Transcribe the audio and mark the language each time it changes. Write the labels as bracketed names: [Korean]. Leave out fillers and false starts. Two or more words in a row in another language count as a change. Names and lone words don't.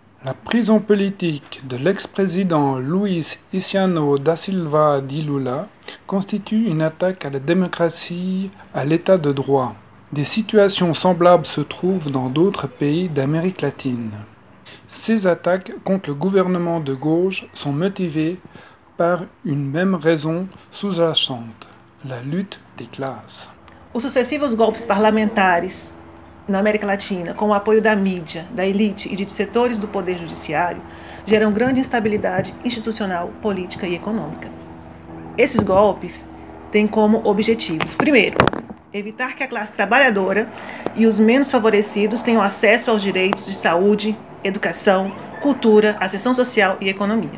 [French] La prison politique de l'ex-président Luiz Inacio da Silva de Lula constitue une attaque à la démocratie, à l'état de droit. Des situations semblables se trouvent dans d'autres pays d'Amérique latine. Ces attaques contre le gouvernement de gauche sont motivées par une même raison sous-jacente, la lutte des classes. [Portuguese] Os sucessivos golpes parlamentares na América Latina, com o apoio da mídia, da elite e de setores do poder judiciário, geram grande instabilidade institucional, política e econômica. Esses golpes têm como objetivos, primeiro, evitar que a classe trabalhadora e os menos favorecidos tenham acesso aos direitos de saúde, educação, cultura, ascensão social e economia.